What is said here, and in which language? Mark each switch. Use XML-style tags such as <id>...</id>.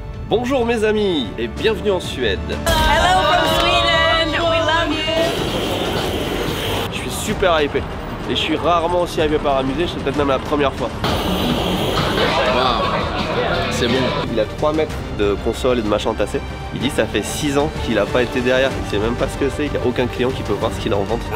<fr>Bonjour mes amis et bienvenue en Suède.</fr> <en>Hello from Sweden, we love you.</en> <fr>Je suis super hypé et je suis rarement aussi hypé par un musée, c'est peut-être même la première fois. Waouh, c'est bon. Il a 3 mètres de console et de machin tassé. Il dit ça fait 6 ans qu'il a pas été derrière, il sait même pas ce que c'est, il n'y a aucun client qui peut voir ce qu'il a en vente.</fr>